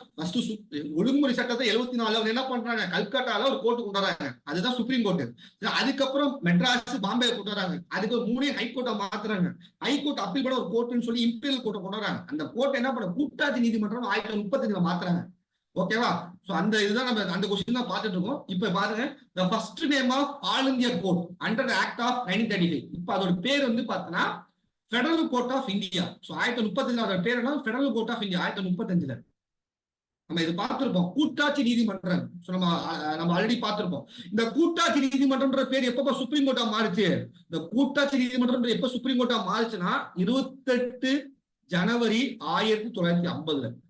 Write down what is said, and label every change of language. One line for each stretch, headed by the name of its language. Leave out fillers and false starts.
Tamil: First ஒழுங்குமுறை சட்டத்தை 74 என்ன பண்றாங்க? கல்கட்டால ஒரு கோர்ட் கொண்டு வராங்க. அதுதான் சுப்ரீம் கோர்ட். அதுக்கப்புறம் மெட்ராஸ், பாம்பே கொண்டு வராங்க. அதுக்கு 3 ஹைகோர்ட்டை மாத்துறாங்க. ஹைகோர்ட் அப்பீல் பண்ண ஒரு கோர்ட்னு சொல்லி இம்பீரியல் கோர்ட்டை கொண்டு வராங்க. அந்த கோர்ட் என்ன பண்ண? கூட்டாட்சி நீதிமன்றம் 1935ல மாத்துறாங்க. ஓகேவா? சோ அந்த இதுதான் நம்ம அந்த கொஸ்டின் தான் பார்த்துட்டு இருக்கோம். இப்ப பாருங்க,
English: the first name of all India court under the act of 1935.
Tamil: இப்ப அதோட பேர் வந்து பார்த்தனா federal court of India. So 1935 அதோட பேர் என்ன? Federal court of India. 1935ல நம்ம இது பார்த்திருப்போம், கூட்டாட்சி நீதிமன்றம். நம்ம ஆல்ரெடி பார்த்திருப்போம். இந்த கூட்டாட்சி நீதிமன்றம்ன்ற பேர் எப்ப சுப்ரீம் கோர்ட்டா மாறுச்சு? இந்த கூட்டாட்சி நீதிமன்றம் எப்ப சுப்ரீம் கோர்ட்டா மாறுச்சுன்னா 28 ஜனவரி 1950ல.